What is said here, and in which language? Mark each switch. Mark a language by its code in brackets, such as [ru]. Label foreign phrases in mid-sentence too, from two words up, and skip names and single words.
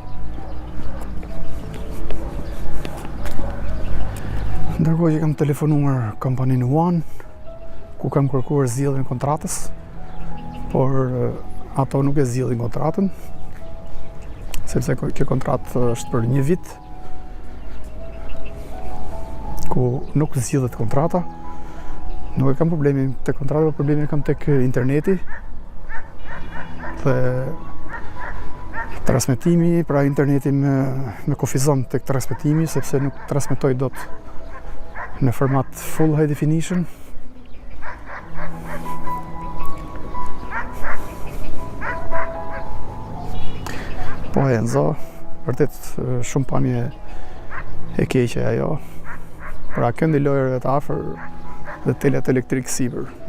[sq] Ndërkohë që kam telefonuar kompaninë One, ku kam kërkuar zgjidhjen e kontratës, por ato nuk e zgjidhin kontratën, sepse kjo kontratë është për 1 vit, ku nuk zgjidhet kontrata. Nuk e kam problemin të kontrata, problemin e kam tek interneti dhe transmetimi, pra interneti me kufizon tek transmetimi, sepse nuk transmetoj dot në format [en] full high definition. [sq] Po Enzo, vërtet shumë pamje e keqe ajo. Pra këndi lojërve të afër dhe telet elektrik sipër.